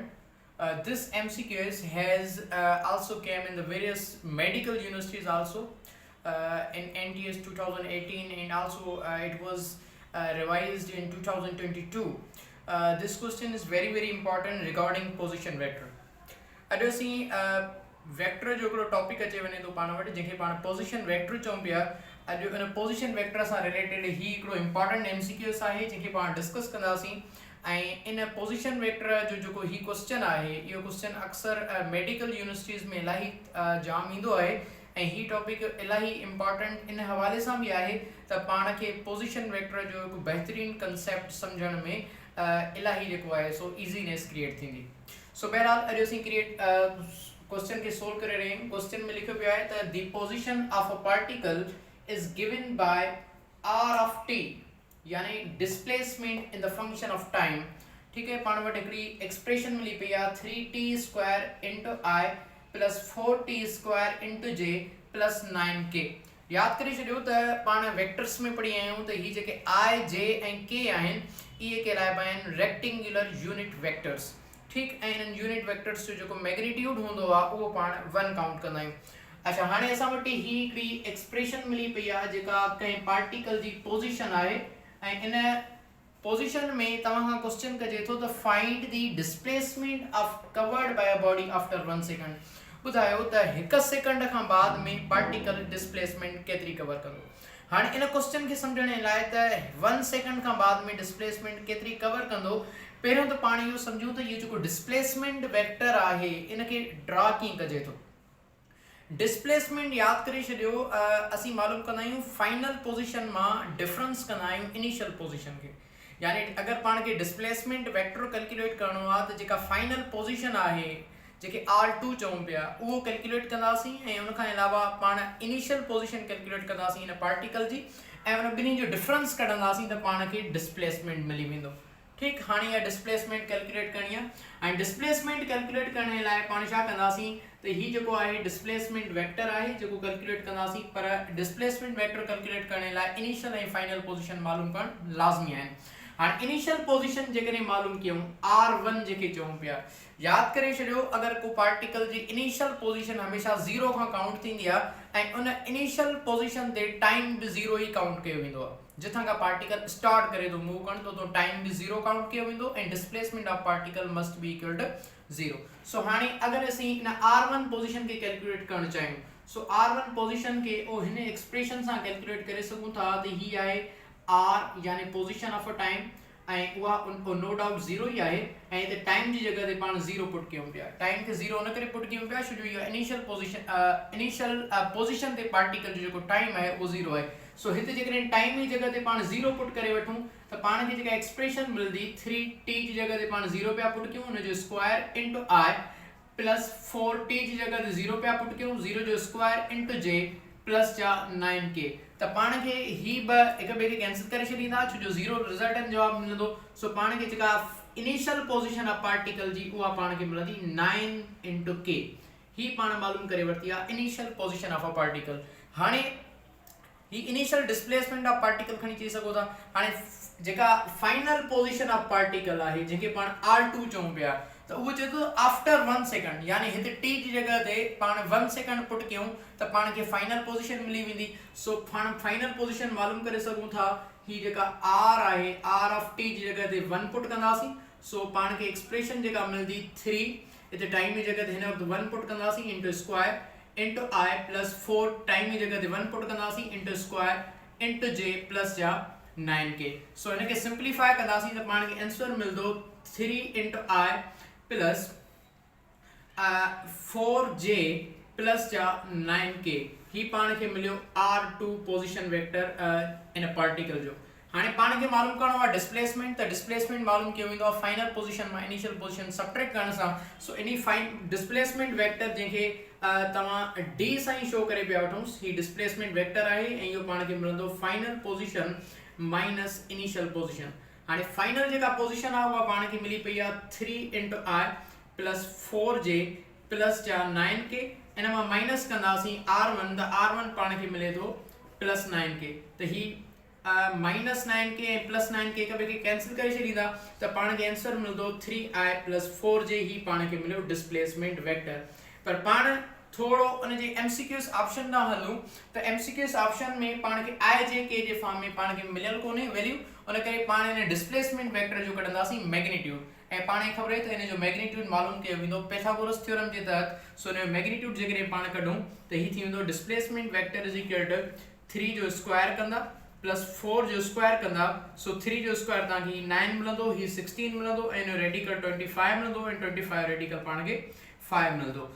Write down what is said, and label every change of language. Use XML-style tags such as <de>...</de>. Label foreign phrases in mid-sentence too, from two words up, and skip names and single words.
<en>This MCQS has also came in the various medical universities also in NTS 2018, and also it was revised in 2022. This question is very important regarding position vector.</en> <sd>अॼु असीं वेक्टर जो हिकिड़ो टॉपिक अचे वञे थो पाण वटि जंहिंखे पाण</sd> <en>position vector</en> <sd>चऊं पिया। अॼु इन</sd> <en>position vector</en> <sd>सां रिलेटेड ही हिकिड़ो</sd> <en>important MCQS</en> <sd>आहे जंहिंखे पाण डिस्कस कंदासीं। ऐं इन</sd> <en>position vector</en> <sd>जो जेको ही क्वेश्चन आहे, इहो क्वेश्चन अक्सर</sd> <en>medical universities</en> <sd>में इलाही जाम ईंदो आहे ऐं ही टॉपिक इलाही इम्पॉर्टेंट इन हवाले सां बि आहे त पाण खे</sd> <en>position vector</en> <sd>जो हिकु बहितरीनु कंसेप्ट सम्झण में इलाही जेको आहे सो</sd> <en>easiness create</en> <sd>थींदी। सो बहरहाल अॼु असीं क्वेश्चन के सोल्व करे</sd> <hi>रहे हैं।</hi> <sd>क्वेश्चन में लिखो पियो आहे त</sd> <en>the position of a particle is given by r of t,</en> <sd>यानी</sd> <en>displacement in the function of time.</en> <hi>ठीक है,</hi> <sd>पाण वटि हिकिड़ी एक्सप्रेशन मिली पई आहे</sd> <en>3t² into i plus 4t² into j plus 9k.</en> <sd>याद करे छॾियो त पाण वेक्टर्स में पढ़ी आहियूं त ही जेके i j ऐं k आहिनि इहे कहलाइबा आहिनि</sd> <en>rectangular unit vectors.</en> <sd>ठीक, ऐं इन्हनि</sd> <en>unit vectors</en> <sd>जो जेको मैग्नीट्यूड हूंदो आहे उहो पाण 1 काउंट कंदा आहियूं। अच्छा, हाणे असां वटि ही हिकिड़ी एक्सप्रेशन मिली पई आहे जेका कंहिं पार्टिकल जी पोजीशन आहे ऐं इन पोजीशन में तव्हां खां क्वेश्चन कजे थो त</sd> <en>find the displacement of covered by a body after 1 second.</en> <sd>ॿुधायो त 1 सेकंड खां बाद में पार्टिकल डिस्प्लेसमेंट केतिरी कवर कंदो। हाणे इन क्वेश्चन खे सम्झण लाइ त 1 सेकंड खां बाद में डिस्प्लेसमेंट केतिरी कवर कंदो, पहिरियों त पाण इहो सम्झूं त इहो जेको</sd> <en>displacement vector</en> <sd>आहे इनखे ड्रा कीअं कजे थो। डिस्प्लेसमेंट यादि करे छॾियो, असीं मालूम कंदा आहियूं</sd> <en>final position</en> <sd>मां डिफरेंस कंदा आहियूं</sd> <en>initial position</en> <sd>खे। यानी अगरि पाण खे</sd> <en>displacement vector calculate</en> <sd>करणो आहे त जेका</sd> <en>final position</en> <sd>आहे जेके R2 चऊं पिया उहो कैलकुलेट कंदासीं ऐं उन खां अलावा पाण</sd> <en>initial position calculate</en> <sd>कंदासीं इन पार्टिकल जी ऐं उन ॿिन्ही जो डिफरेंस कढंदासीं त पाण खे डिस्प्लेसमेंट मिली वेंदो। ठीक, हाणे इहा</sd> <en>displacement calculate</en> <sd>करणी आहे ऐं</sd> <en>displacement calculate</en> <sd>करण लाइ पाण छा कंदासीं त ही जेको आहे</sd> <en>displacement vector</en> <sd>आहे जेको कैलकुलेट कंदासीं, पर</sd> <en>displacement vector calculate</en> <sd>करण लाइ इनिशियल ऐं</sd> <en>final position</en> <sd>मालूम करणु लाज़मी आहे। हाणे</sd> <en>initial position</en> <sd>जेकॾहिं मालूम कयूं R1 जेके चऊं पिया, यादि करे छॾियो अगरि को पार्टिकल जी</sd> <en>initial position</en> <sd>हमेशह 0 खां काउंट थींदी आहे ऐं उन</sd> <en>initial position</en> <sd>ते टाइम बि 0 ई काउंट कयो वेंदो आहे। जिथां खां पार्टिकल स्टार्ट करे थो मूव करणु तो टाइम बि 0 काउंट कयो वेंदो ऐं</sd> <en>displacement of particle must be equal to 0.</en> <sd>सो हाणे अगरि असीं इन R1 पोजीशन खे कैलकुलेट करणु चाहियूं, सो R1 पोजीशन खे हिन एक्सप्रेशन सां कैलकुलेट करे सघूं था त ही आहे R यानी</sd> <en>position of a time</en> <sd>ऐं उहा</sd> <en>no doubt</en> <sd>0 ई आहे ऐं हिते टाइम जी जगह ते पाण 0 पुट कयूं पिया। टाइम खे 0 न करे पुट कयूं पिया छो जो इहो इनिशियल पोजीशन ते पार्टिकल जो जेको टाइम आहे उहो 0 आहे। सो हिते जेकॾहिं टाइम जी जगह ते पाण 0 पुट करे वठूं त पाण खे जेका एक्सप्रेशन मिलंदी 3t जी जगह ते पाण 0 पिया पुट कयूं हुन जो</sd> <en>square into i plus 4t</en> <sd>जी जगह ते 0 पिया पुट कयूं 0 जो</sd> <en>square into j plus</en> <sd>जा 9k। त पाण खे ही हिक ॿिए खे कैंसिल करे छॾींदा छो जो 0 रिजल्टेंट जवाब मिलंदो। सो पाण खे जेका</sd> <en>initial position of particle</en> <sd>जी उहा पाण खे मिलंदी</sd> <en>9 into k.</en> <sd>ही पाण मालूम करे वरिती आहे</sd> <en>initial position of a particle.</en> <sd>हाणे ही</sd> <en>initial displacement of particle</en> <sd>खणी चई सघो था। हाणे जेका</sd> <en>final position of particle</en> <sd>आहे जेके पाण R2 चऊं पिया त उहो चए थो</sd> <en>after 1 second,</en> <sd>यानी हिते t जी जगह ते पाण 1 सेकंड पुट कयूं त पाण खे</sd> <en>final position</en> <sd>मिली वेंदी। सो पाण</sd> <en>final position</en> <sd>मालूम करे सघूं था ही जेका R आहे</sd> <en>R of t</en> <sd>जी जगह ते 1 पुट कंदासीं। सो पाण खे एक्सप्रेशन जेका मिलंदी 3 हिते टाइम जी जगह ते हिन वक़्तु 1 पुट कंदासीं</sd> <en>into square into i plus 4</en> <sd>टाइम जी जगह ते 1 पुट कंदासीं</sd> <en>into square into j plus</en> <sd>जा 9k। सो हिनखे सिंप्लीफाई कंदासीं त पाण खे आंसर मिलंदो</sd> <en>3 into i plus 4j plus</en> <sd>जा 9k। ही पाण खे मिलियो</sd> <en>R2 position vector</en> <sd>इन पार्टिकल जो। हाणे पाण खे मालूम करणो आहे डिस्प्लेसमेंट, त डिस्प्लेसमेंट मालूम कयो वेंदो आहे</sd> <en>final position</en> <sd>मां</sd> <en>initial position subtract</en> <sd>करण सां। सो इन</sd> <en>displacement vector</en> <sd>जंहिंखे तव्हां d सां ई शो करे पिया वठूंसि, ही</sd> <en>displacement vector</en> <sd>आहे ऐं इहो पाण खे मिलंदो</sd> <en>final position minus initial position.</en> <sd>हाणे फाइनल जेका पोजीशन आहे उहा पाण खे मिली पई आहे</sd> <en>3 into i plus 4j plus</en> <sd>जा 9k। इन मां माइनस कंदासीं R1 त R1 पाण खे मिले थो</sd> <en>plus 9k</en> <sd>त ही</sd> <en>minus 9k</en> <sd>ऐं</sd> <en>plus 9k</en> <sd>हिक ॿिए खे कैंसिल करे छॾींदा त पाण खे आंसर मिलंदो</sd> <en>3i plus 4j</en> <sd>ही पाण खे मिलियो</sd> <en>displacement vector.</en> <sd>पर पाण थोड़ो उन जे</sd> <en>MCQs option</en> <sd>ना हलूं त</sd> <en>MCQs option</en> <sd>में पाण खे i जे k जे फॉर्म में पाण खे मिलियल कोन्हे वैल्यू, उन करे पाण इन</sd> <en>displacement vector</en> <sd>जो कढंदासीं मैग्नीट्यूड ऐं पाण खे ख़बर आहे त इन जो मैग्नीट्यूड मालूम कयो वेंदो</sd> <en>Pythagoras theorem</en> <sd>जे तहत। सो इन जो मैग्नीट्यूड जेकॾहिं पाण कढूं त ही थी वेंदो</sd> <en>displacement vector is equal to 3</en> <sd>जो स्क्वायर कंदा</sd> <en>plus 4</en> <sd>जो स्क्वायर कंदा, सो 3 जो स्क्वायर तव्हांखे 9 मिलंदो, ही 16 मिलंदो ऐं इन जो रेडिकल 25 मिलंदो ऐं 25 रेडिकल पाण खे 5 मिलंदो।</sd>